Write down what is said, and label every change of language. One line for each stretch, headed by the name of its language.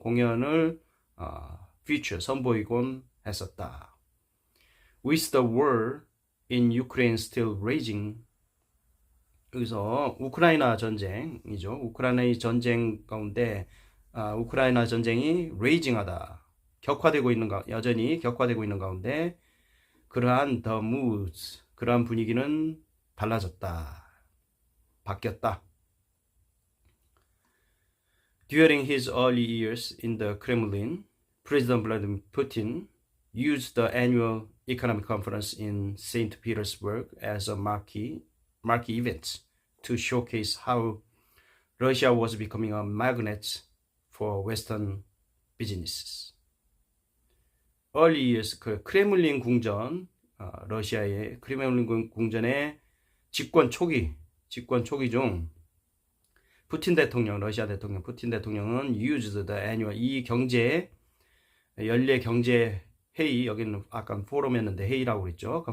Korean: 공연을 feature, 선보이곤 했었다.
English: With the war in Ukraine still raging,
Korean: 여기서 우크라이나 전쟁이죠. 우크라이나의 전쟁 가운데 우크라이나 전쟁이 raging하다, 여전히 격화되고 있는 가운데 그러한
English: the moods,
Korean: 그러한 분위기는 달라졌다, 바뀌었다.
English: During his early years in the Kremlin, President Vladimir Putin used the annual economic conference in St. Petersburg as a marquee event to showcase how Russia was becoming a magnet for Western businesses.
Korean: early years, 크레물린 궁전, 러시아의 크레물린 궁전의 집권 초기 중 러시아 대통령 푸틴 대통령은
English: used the annual,
Korean: 이 연례 경제 회의, 여기는 아까 포럼이었는데 회의라고 그랬죠.